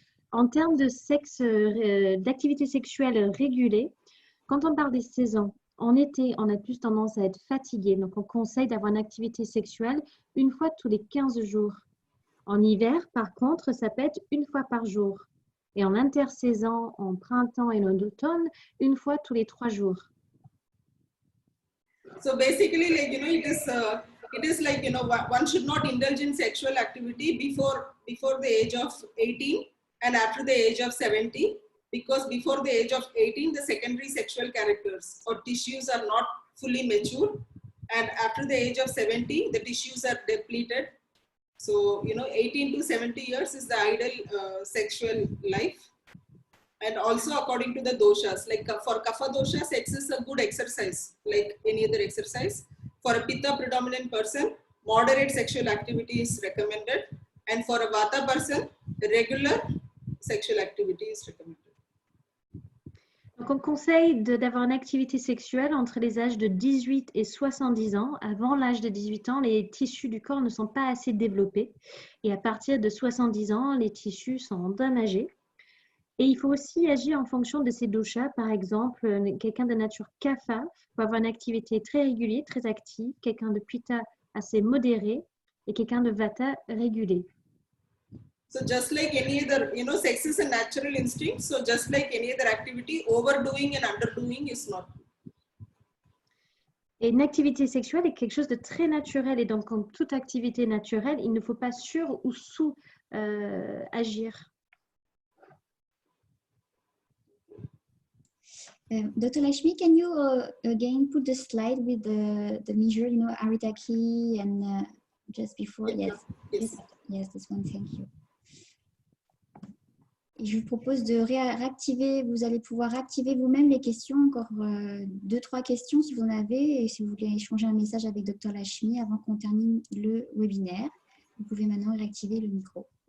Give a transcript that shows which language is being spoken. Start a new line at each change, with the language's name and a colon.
French: En termes de sexe, d'activité sexuelle régulée, quand on parle des saisons, en été, on a plus tendance à être fatigué. Donc, on conseille d'avoir une activité sexuelle une fois tous les 15 jours. En hiver, par contre, ça peut être une fois par jour. Et en intersaison, en printemps et en automne, une fois tous les 3 jours.
English: So basically, it is like, one should not indulge in sexual activity before the age of 18 and after the age of 70, because before the age of 18, the secondary sexual characters or tissues are not fully mature. And after the age of 70, the tissues are depleted. So, 18 to 70 years is the ideal sexual life. And also according to the doshas, like for Kapha dosha, sex is a good exercise, like any other exercise. For a Pitta predominant person, moderate sexual activity is recommended. And for a Vata person, regular sexual activity is recommended.
French: Donc, on conseille d'avoir une activité sexuelle entre les âges de 18 et 70 ans. Avant l'âge de 18 ans, les tissus du corps ne sont pas assez développés. Et à partir de 70 ans, les tissus sont endommagés. Et il faut aussi agir en fonction de ces doshas. Par exemple, quelqu'un de nature Kapha peut avoir une activité très régulière, très active. Quelqu'un de Pitta assez modéré et quelqu'un de Vata régulé.
English: So just like any other, sex is a natural instinct. So just like any other activity, overdoing and underdoing is not.
French: Et une activité sexuelle est quelque chose de très naturel. Et donc, comme toute activité naturelle, il ne faut pas sur ou sous agir.
English: Dr. Lakshmi, can you again put the slide with the measure, Aritaki and just before? Yeah. Yes, this one, thank you.
French: Et je vous propose de réactiver, vous allez pouvoir activer vous-même les questions, encore 2-3 questions si vous en avez, et si vous voulez échanger un message avec Dr. Lakshmi avant qu'on termine le webinaire. Vous pouvez maintenant réactiver le micro.